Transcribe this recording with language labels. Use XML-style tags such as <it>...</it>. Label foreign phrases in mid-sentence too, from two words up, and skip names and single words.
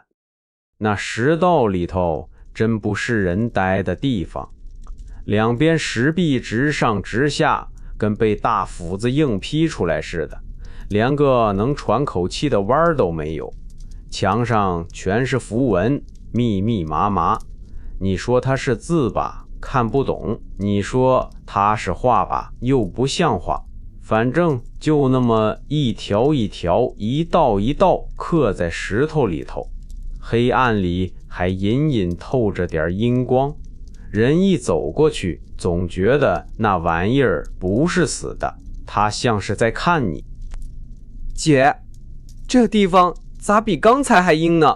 <zh>那石道裡頭真不是人待的地方，兩邊石壁直上直下，跟被大斧子硬劈出来似的，連個能喘口氣的弯都沒有。牆上全是符文，密密麻麻。你說它是字吧，看不懂；你說它是畫吧，又不像畫。反正就那麼一條一條，一道一道刻在石頭裡頭，黑暗裡還隱隱透着點陰光。人一走過去，總覺得那玩意兒不是死的，它像是在看你。姐，這地方咋比剛才還陰呢？</zh>